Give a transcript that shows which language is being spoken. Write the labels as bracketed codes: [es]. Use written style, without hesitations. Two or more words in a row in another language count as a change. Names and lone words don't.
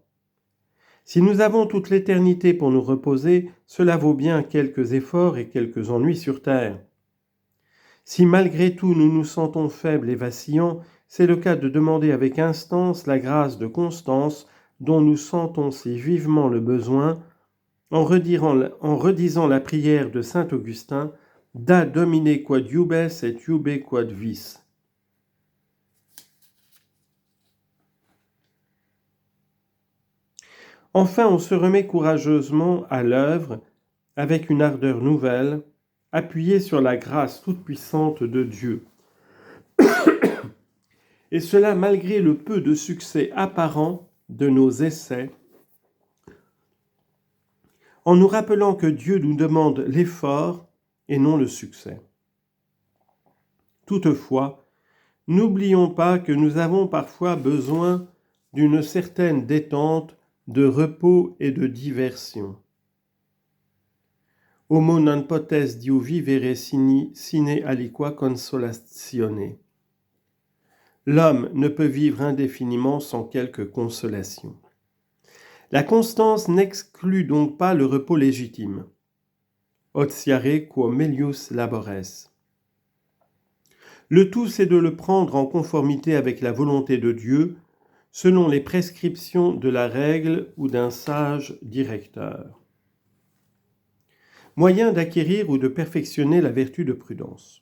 [fr] Si nous avons toute l'éternité pour nous reposer, cela vaut bien quelques efforts et quelques ennuis sur terre. Si malgré tout nous nous sentons faibles et vacillants, c'est le cas de demander avec instance la grâce de constance dont nous sentons si vivement le besoin, en redisant la prière de saint Augustin, [la] Da Domine quod iubes et iube quod vis. [fr] Enfin, on se remet courageusement à l'œuvre avec une ardeur nouvelle, appuyée sur la grâce toute-puissante de Dieu. Et cela malgré le peu de succès apparent de nos essais, en nous rappelant que Dieu nous demande l'effort et non le succès. Toutefois, n'oublions pas que nous avons parfois besoin d'une certaine détente, de repos et de diversion. [la] Homo non potes diu vivere sine aliqua consolatione. [fr] L'homme ne peut vivre indéfiniment sans quelque consolation. La constance n'exclut donc pas le repos légitime. [la] Otiare quo melius labores. [fr] Le tout, c'est de le prendre en conformité avec la volonté de Dieu, selon les prescriptions de la règle ou d'un sage directeur. Moyen d'acquérir ou de perfectionner la vertu de prudence.